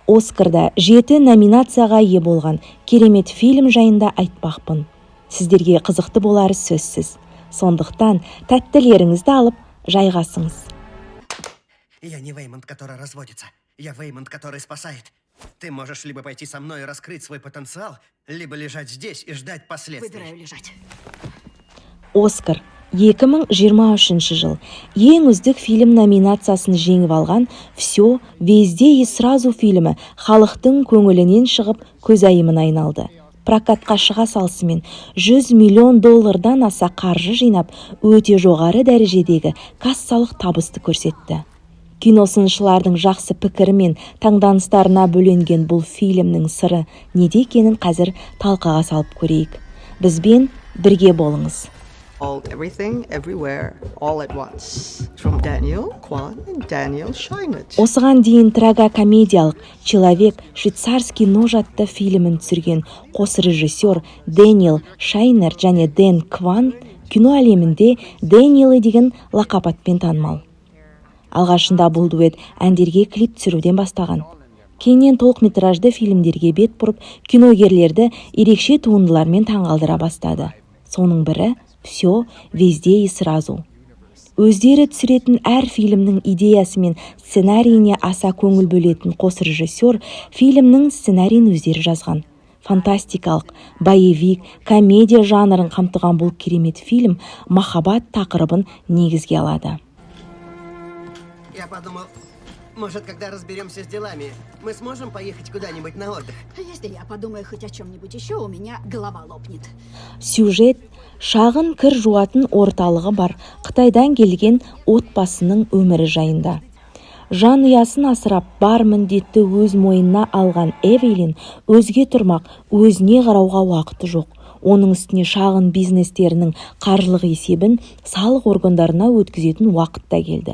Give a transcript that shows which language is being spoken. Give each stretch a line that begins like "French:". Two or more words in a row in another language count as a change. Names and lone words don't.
Kazakh: Оскарда 7 номинацияға ие болған керемет фильм жайында айтпақпын. Сіздерге қызықты болары сөзсіз. Сондықтан тәттілеріңізді алып жайғасыңыз.
Russian: Я не Веймонт, который разводится. Я Веймонт, который спасает. Ты можешь либо пойти со мной и раскрыть свой потенциал, либо лежать здесь и ждать последствий. Выбираю лежать.
Kazakh: Оскар 2023 жыл ең үздік фильм номинациясын жеңіп алған «Все, везде и сразу» фильмі халықтың көңілінен шығып көзайымына айналды. Прокатқа шыға салысымен $100 миллион аса қаржы жинап, өте жоғары дәрежедегі кассалық табысты көрсетті. Киносыншылардың жақсы пікірі мен таңданыстарына бөленген бұл фильмнің сыры неде екенін қазір талқыға салып көрейік. Бізбен бірге болыңыз.
English: All, everything, everywhere, all at once. From Daniel Kwan and Daniel Scheinert.
Kazakh: Осыған дейін трагокомедиялық «Человек. Швейцарский нож» атты фильмін түсірген қос режиссер Дэниел Шайнер және Дэн Кван кино әлемінде Дэниелі деген лақап атпен танымал. Алғашында бұл дуэт әндерге клип түсіруден бастаған. Кейіннен толықметражды фильмдерге бет бұрып, киногерлерді ерекше туындылармен таңғалдыра бастады. Соның бірі «Все, везде и сразу». Өздері түсіретін әр фильмнің идеясы мен сценарийіне аса көңіл бөлетін қос режиссер фильмнің сценарийін өздері жазған. Фантастикалық, боевик, комедия жанрын қамтыған бұл керемет фильм махаббат тақырыбын негізге алады.
Russian: Я подумал, может, когда разберемся с делами, мы сможем поехать куда-нибудь на отдых? Если я подумаю хоть о чем-нибудь еще, у меня голова лопнет.
Kazakh: Сюжет шағын кір жуатын орталығы бар Қытайдан келген отбасының өмірі жайында. Жан ұясын асырап, бар міндетті өз мойнына алған Эвелин өзге тұрмақ, өзіне қарауға уақыты жоқ. Оның үстіне шағын бизнестерінің қаржылық есебін салық органдарына өткізетін уақытта келді.